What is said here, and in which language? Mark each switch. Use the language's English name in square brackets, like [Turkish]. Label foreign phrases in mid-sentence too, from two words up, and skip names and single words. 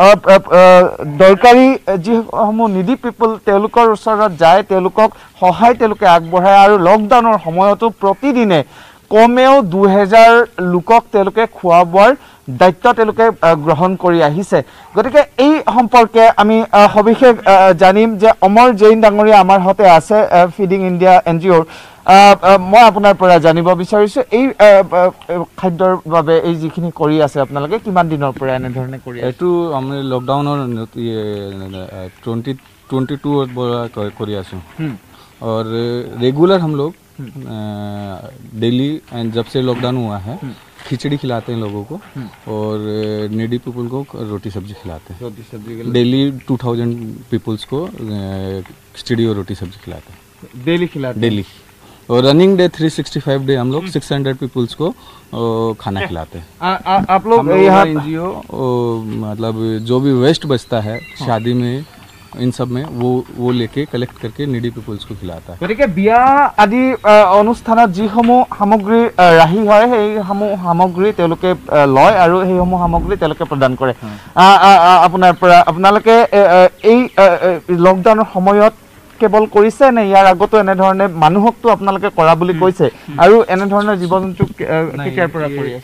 [Assamese] দৰকাৰী যিসমূহ [English] needy people [Assamese] তেওঁলোকৰ ওচৰত যায় তেওঁলোকক সহায় তেওঁলোকে আগবঢ়ায় আৰু লকডাউনৰ সময়তো প্ৰতিদিনে কমেও 2000 লোকক তেওঁলোকে খোৱা বোৱাৰ দায়িত্ব তেওঁলোকে গ্ৰহণ কৰি আহিছে গতিকে এই সম্পৰ্কে আমি সবিশেষ জানিম যে অমৰ জৈন ডাঙৰীয়া আমাৰ হতে আছে ফিডিং ইণ্ডিয়া এনজিঅ'ৰ মই আপোনাৰ পৰা জানিব বিচাৰিছো এই খাদ্যৰ বাবে এই যিখিনি কৰি আছে আপোনালোকে কিমান দিনৰ পৰা এনে ধৰণে কৰি এটো আমি লকডাউনৰ 2022 কৰি আছো [Hindi] और रेगुलर हम लोग [English] daily and [Hindi] जब से लॉकडाउन हुआ है खिचड़ी खिलाते हैं लोगों को और [English] needy people [Hindi] को रोटी सब्जी खिलाते हैं डेली 2000 पीपल्स को खिचड़ी और रोटी सब्जी खिलाते हैं डेली और [English] running day [Hindi] 365 डे हम लोग 600 पीपल्स को खाना खिलाते हैं आप लोग यहाँ एनजीओ मतलब जो भी वेस्ट बचता है शादी में इन सब में वो लेके कलेक्ट करके [English] needy peoples [Hindi] को खिलाता है [Assamese] গতিকে বিয়া আদি অনুষ্ঠানত যিসমূহ সামগ্ৰী ৰাহি হয় সেই সামগ্ৰী তেওঁলোকে লয় আৰু সেই সামগ্ৰী তেওঁলোকে প্ৰদান কৰে আপোনাৰ পৰা আপোনালোকে এই লকডাউনৰ সময়ত কেৱল কৰিছে নে ইয়াৰ আগতো এনে ধৰণে মানুহকটো আপোনালোকে কৰা বুলি কৈছে আৰু এনে ধৰণৰ জীৱ-জন্তু কেতিয়াৰ পৰা কৰি আছে